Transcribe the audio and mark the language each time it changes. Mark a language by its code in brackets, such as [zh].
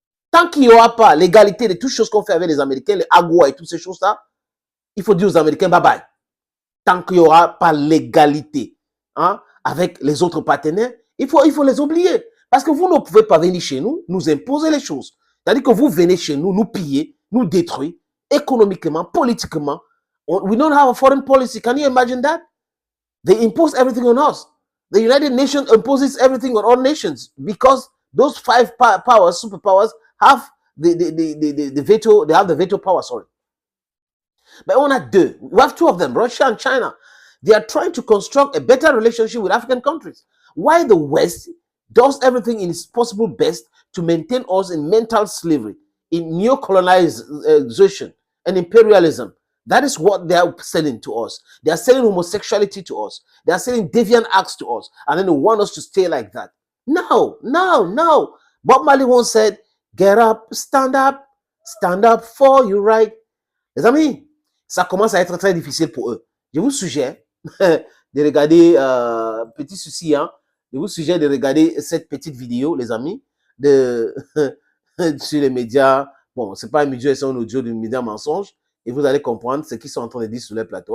[fr] Tant qu'il n'y aura pas l'égalité de toutes choses qu'on fait avec les Américains, les AGOA et toutes ces choses-là, il faut dire aux Américains bye bye. Tant qu'il n'y aura pas l'égalité, hein, avec les autres partenaires, il faut les oublier. Parce que vous ne pouvez pas venir chez nous, nous imposer les choses. C'est-à-dire que vous venez chez nous, nous piller, nous détruire, économiquement, politiquement. [en] We don't have a foreign policy. Can you imagine that? They impose everything on us. The United Nations imposes everything on all nations because those five powers, superpowers, have the veto, they have the veto power, sorry. [fr] But on a deux. [en] We have two of them, Russia and China. They are trying to construct a better relationship with African countries. While the West does everything in its possible best to maintain us in mental slavery, in neo-colonization and imperialism. That is what they are selling to us. They are selling homosexuality to us. They are selling deviant acts to us. And then they want us to stay like that. No. Bob Marley once said, get up, stand up for your right. [fr] Les amis, ça commence à être très difficile pour eux. Je vous suggère de regarder, petit souci, hein, je vous suggère de regarder cette petite vidéo, les amis, sur les médias. Bon, c'est pas un média, c'est un audio de média mensonge. Et vous allez comprendre ce qu'ils sont en train de dire sur les plateaux.